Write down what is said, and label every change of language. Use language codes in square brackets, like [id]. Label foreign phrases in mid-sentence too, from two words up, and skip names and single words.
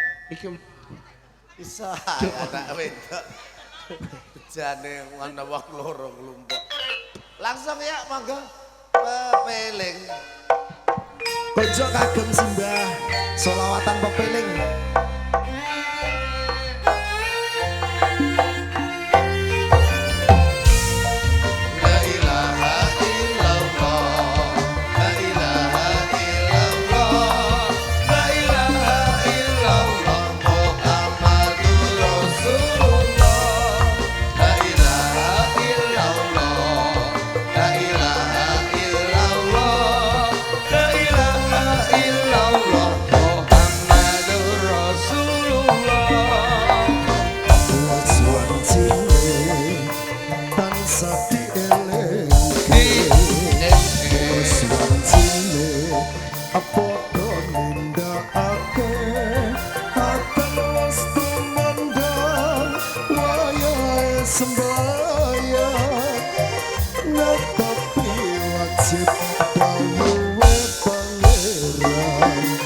[jv] Iki Iso anak wedok. Bejane ana wong loro nglumpuk. Langsung ya monggo pepeling. Konco kagem simbah solawatan pepeling. [ar] لا إله إلا الله. لا إله إلا الله. لا إله إلا الله محمد رسول الله. لا إله إلا الله. لا إله إلا الله. لا إله إلا الله محمد رسول الله. [jv] Suwan cilik tansah dielingke. Suwan cilik padha nindakake akan wis tumandang wayahe sembayang netepi wajib dawuhe pangeran.